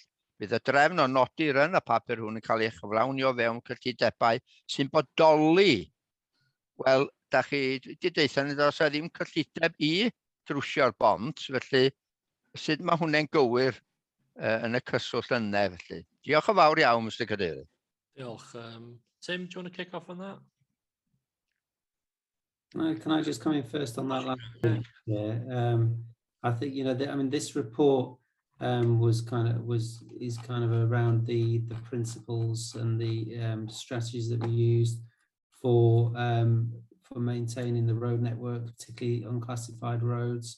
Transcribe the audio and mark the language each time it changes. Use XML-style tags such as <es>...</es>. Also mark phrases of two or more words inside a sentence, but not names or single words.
<cy>Bydd y drefn o nodir yn y papur hwn yn cael ei chyflawnio fewn cyllidebau sy'n bodoli. Wel, da chi wedi deitha ni os oes ddim cyllideb i drwsio'r bont, felly sut mae hwnna'n gywir yn y cyswllt yna, felly. Diolch yn fawr iawn, Mr Cadeirydd. Diolch.</cy> <en>Tim, do you want to kick off on that? Can I just come in first on that last thing? Yeah, I think, you know, I mean, this report is kind of around the principles and the strategies that we used for maintaining the road network, particularly unclassified roads.</en>